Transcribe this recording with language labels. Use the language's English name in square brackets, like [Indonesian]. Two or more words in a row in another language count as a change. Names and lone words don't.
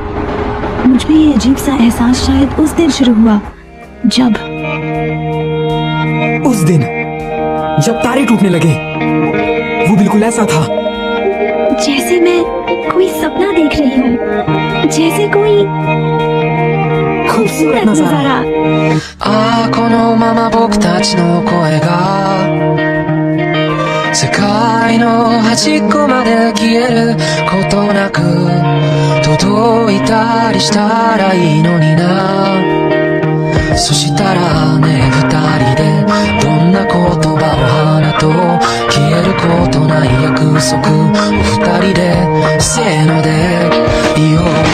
[Hindi] मुझमें ये अजीब सा एहसास शायद उस दिन शुरू हुआ जब तारे टूटने लगे। वो बिल्कुल ऐसा था जैसे मैं कोई सपना देख रही हूँ, जैसे कोई खूबसूरत नजारा। [Japanese] このまま僕たちの声が世界の端っこまで消えることなく届いたりしたらいいのにな。そしたらね、二人でどんな言葉を花と消えることない約束を二人でせーので言おう。